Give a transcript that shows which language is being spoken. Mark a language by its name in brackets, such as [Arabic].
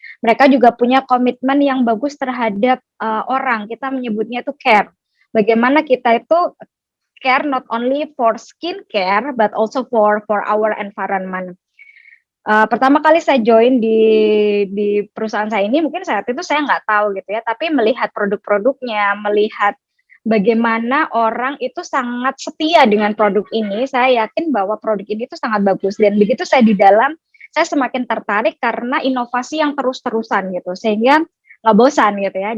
[Indonesian] Mereka juga punya komitmen yang bagus terhadap orang. Kita menyebutnya itu care. Bagaimana kita itu [English] care not only for skin care, but also for our environment. [Indonesian] Pertama kali saya join di perusahaan saya ini, mungkin saat itu saya nggak tahu gitu ya, tapi melihat produk-produknya, melihat bagaimana orang itu sangat setia dengan produk ini, saya yakin bahwa produk ini itu sangat bagus. Dan begitu saya di dalam, saya semakin tertarik karena inovasi yang terus-terusan gitu, sehingga nggak bosan gitu ya.